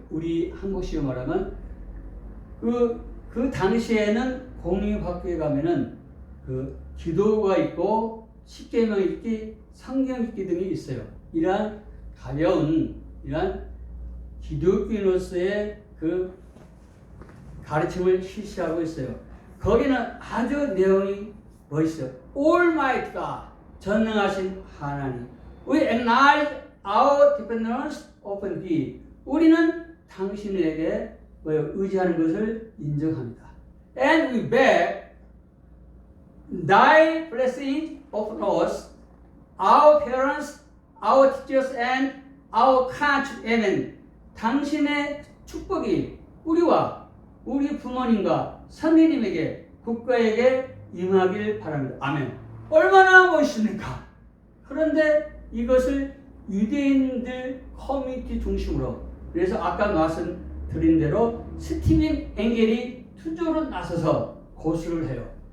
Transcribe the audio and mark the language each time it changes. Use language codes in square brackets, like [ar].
[ko] 우리 한국식으로 말하면 그 당시에는 공립학교에 가면은 그 기도가 있고 십계명 읽기, 성경 읽기 등이 있어요. 이러한 가벼운 이러한 기독교인으로서의 그 가르침을 실시하고 있어요. 거기는 아주 내용이 멋있어요. [en] Almighty God, [ko] 전능하신 하나님. [en] We acknowledge our dependence upon Thee. [ko] 우리는 당신에게 의지하는 것을 인정합니다. [en] And we beg Thy blessing upon us, our parents, our teachers, and our country. Amen. [ko] 당신의 축복이 우리와 우리 부모님과 선생님에게 국가에게 임하길 바랍니다. 아멘. 얼마나 멋있습니까? 그런데 이것을 유대인들 커뮤니티 중심으로, 그래서 아까 말씀드린 대로 스티븐 엥겔이 투조로 나서서 고수를 해요.